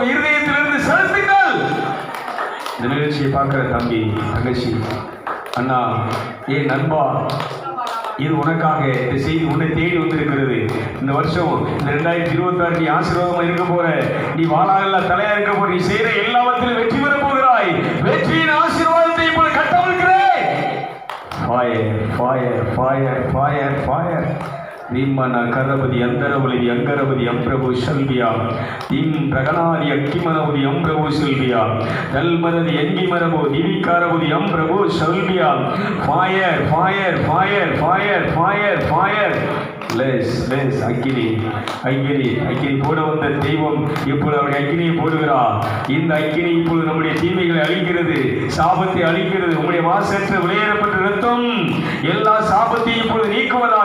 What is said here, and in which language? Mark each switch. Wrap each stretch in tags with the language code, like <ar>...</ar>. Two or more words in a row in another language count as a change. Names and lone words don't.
<ta>இப்பொழுது இருதயத்திலிருந்து செலுத்துங்கள். நிகழ்ச்சியை பார்க்குற தம்பி தங்கச்சி அண்ணா ஏன் நண்பா, இது உனக்காக இந்த செய்தி உன்னை தேடி வந்திருக்கிறது. இந்த வருஷம் இந்த 2026 நீ ஆசீர்வாதமா இருக்க போற, நீ வாழாக தலையா இருக்க போற, நீ செய்யற எல்லாவற்றிலும் வெற்றி பெற போகிறாய். வெற்றியின் ஆசீர்வாதத்தை இப்போது கட்டவிழ்கிறேன்.</ta> <en>Fire Fire Fire Fire Fire Vimana Karabadi Andaravali Angaravadi Ampravu Shalvia Im Praganadi Akimanavadi Ampravu Shalvia Dalmaradi Engimaravu Divikaravadi Ampravu Shalvia Fire Fire Fire Fire Fire Fire Less Agini</en> <ta>போட வந்த தெய்வம் இப்பொழுது அவருடைய அக்கினியை போடுகிறார். இந்த அக்கினி இப்பொழுது நம்முடைய தீமைகளை அழிக்கிறது, சாபத்தை அழிக்கிறது. உங்களுடைய வாசற்ற வெளியேறப்பட்ட ரத்தம் எல்லா சாபத்தையும் இப்பொழுது நீக்குவதாக.</ta>